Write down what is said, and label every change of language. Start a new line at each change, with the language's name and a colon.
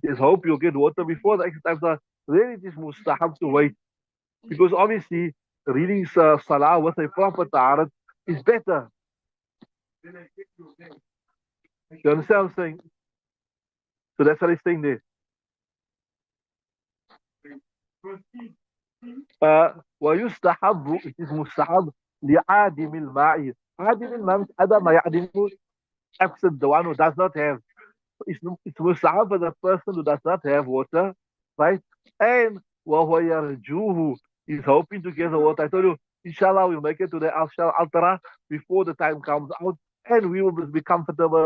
English: There's hope you'll get water before the exit time of Salah. Then it is mustahab to wait. Because obviously, reading Salah with a proper taharat is better. You understand what I'm saying? So that's what he's saying there.
Arabic: ويستحب
English: it is
Arabic: مستحب لعادم الماء. عادم الماء
English: means
Arabic: عدم يعدم,
English: absent, the one who does not have. It's mustahab for the person who does not have water, right? And
Arabic: وهو يرجوه,
English: is hoping to get the water. I told you, inshallah, we'll make it to the Al-Shal Altara before the time comes out, and we will be comfortable.